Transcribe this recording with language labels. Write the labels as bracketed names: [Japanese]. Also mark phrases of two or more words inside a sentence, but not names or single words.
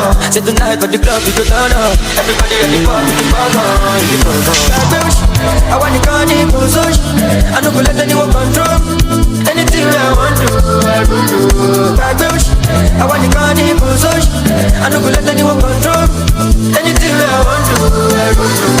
[Nigerian Pidgin] Say tonight for the club we go turn up. Everybody ready for me to come on. [Yoruba] Gbàgbé òṣì, àwa nìkan ní kò sóṣì. [Nigerian Pidgin] I no go let anyone control. Anything I want to, I go do. [Yoruba] Gbàgbé òṣì, àwa nìkan ní kò sóṣì. [Nigerian Pidgin] I no go let anyone control. Anything I want to, I go do.